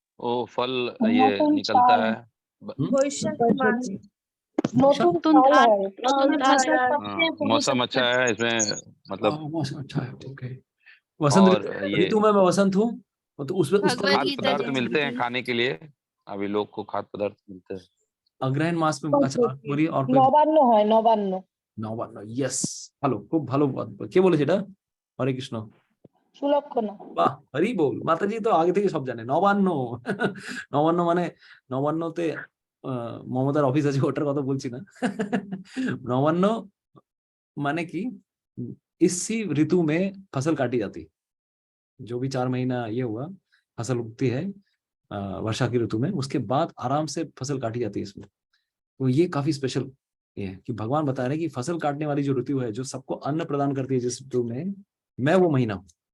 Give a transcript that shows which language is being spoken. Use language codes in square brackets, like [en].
[hi] ओ फल ये निकलता है, मौसम अच्छा है इसमें, मतलब मौसम अच्छा है, ओके। वसंत ऋतु में मैं वसंत हूँ, तो उसमें खाद्य पदार्थ मिलते हैं खाने के लिए, अभी लोग को खाद्य पदार्थ मिलते हैं। अग्रहण मास में, अच्छा बोलिए और कोई? [bn] নবান্ন হয়, নবান্ন। নবান্ন, यस, ভালো, খুব ভালো। কে বলেছে এটা? হরে কৃষ্ণ। সুলক্ষণা। বাহ, হরি বল। মাতাজি তো আগে থেকে সব জানে। নবান্ন নবান্ন মানে, নবান্নতে মমতার অফিস আছে, ওটার কথা বলছি না। [hi] नवान्न माने कि इसी ऋतु में फसल काटी जाती, जो भी 4 महीना ये हुआ फसल उगती है वर्षा की ऋतु में, उसके बाद आराम से फसल काटी जाती है इसमें। तो ये काफी स्पेशल ये है कि भगवान बता रहे हैं कि फसल काटने वाली जो ऋतु है, जो सबको अन्न प्रदान करती है जिस ऋतु में, मैं वो महीना हूँ।